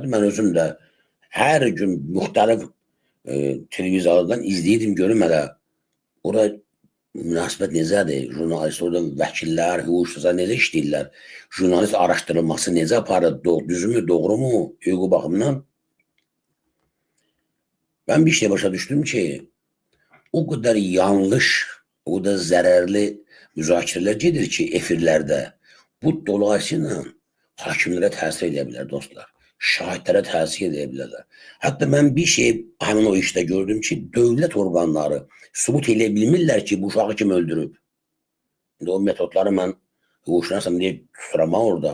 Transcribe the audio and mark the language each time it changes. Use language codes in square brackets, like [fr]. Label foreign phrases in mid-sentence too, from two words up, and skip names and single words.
[az] Mən özüm də hər gün müxtəlif televiziyalardan izləyirdim, görüm hələ orada münasibət necədir? Jurnalist, orada vəkillər, hüquqşünaslar necə işləyirlər? Jurnalist araşdırılması necə aparır? Düzmü, doğru mu? Hüququ baxımından. Ben bir şey başa düştüm ki [tr] o kadar yanlış, o kadar zararlı [az] müzakirələr gedir ki efirlərdə. Bu dolayısıyla hakimlərə təsir edə bilər dostlar. Şahidlərə təsir edə bilərlər. Hətta mən bir şey həmin o işdə gördüm ki, dövlət orqanları sübut edə bilmirlər ki, bu uşağı kim öldürüb. İndi o metodları mən hüquqşünasam deyə tuturam orada.